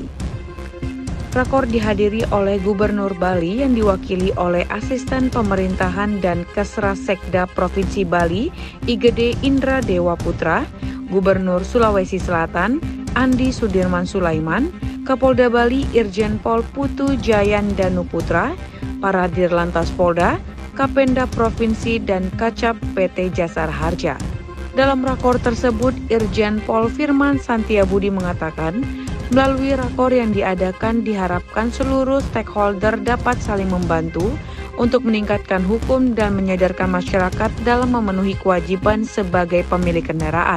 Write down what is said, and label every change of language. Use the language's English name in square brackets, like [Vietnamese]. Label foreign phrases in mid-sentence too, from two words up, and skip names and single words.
[Indonesian] Rakor dihadiri oleh Gubernur Bali yang diwakili oleh Asisten Pemerintahan dan Kesrasekda Provinsi Bali, IGD Indra Dewa Putra, Gubernur Sulawesi Selatan, Andi Sudirman Sulaiman, Kapolda Bali Irjen Pol Putu Jayan Danuputra, para Dirlantas Polda, Kapenda Provinsi dan Kacap PT Jasara Harja. Dalam rakor tersebut, Irjen Pol Firman Santiabudi mengatakan, melalui rakor yang diadakan diharapkan seluruh stakeholder dapat saling membantu untuk meningkatkan hukum dan menyadarkan masyarakat dalam memenuhi kewajiban sebagai pemilik kendaraan.